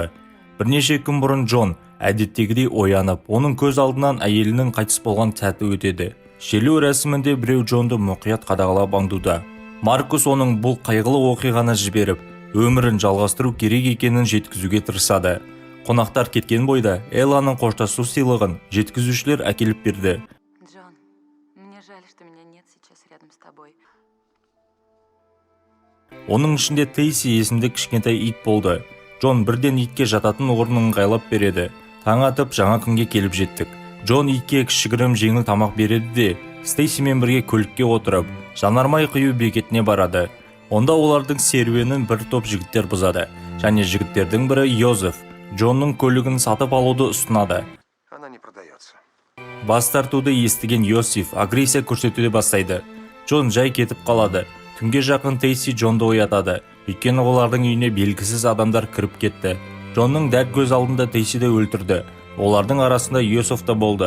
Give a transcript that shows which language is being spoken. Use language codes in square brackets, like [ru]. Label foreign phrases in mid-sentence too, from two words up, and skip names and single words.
[kk] Бірнеше күн бұрын Джон әдеттегідей оянып, оның көз алдынан әйелінің қайтыс болған сәті өтеді. Шеру рәсімінде біреу Джонды мұқият қадағалап аңдуда. Маркус оның бұл қайғылы оқиғаны жіберіп, өмірін жалғастыру керек екенін жеткізуге тырысады. Қонақтар кеткен бойда Элланың қоштасу сыйлығын жеткізушілер әкеліп берді. [ru] Джон, мне жаль, что меня нет сейчас рядом с тобой. [kk] Оның ішінде Тейси есімді кішкентай ит болды. Джон бірден итке жататын орнын ыңғайлап береді. Таң атып жаңа күнге келіп жеттік. Джон итке кішігірім жеңіл тамақ береді де, Стейсимен бірге көлікке отырып, жанармай құю бекетіне барады. Онда олардың серуенін бір топ жігіттер бұзады. Және жігіттердің бірі Йозеф Джонның көлігін сатып алуды ұсынады. [ru] Она не продается. [kk] Бас тартуды естіген Йосиф агрессия көрсетуде бастайды. Джон жай кетіп қалады. Түнге жақын Тейси Джонды оятады. Өйткені олардың үйіне белгісіз адамдар кіріп кетті. Джонның дәл көз алдында Тейсиді өлтірді. Олардың арасында Йосиф та болды.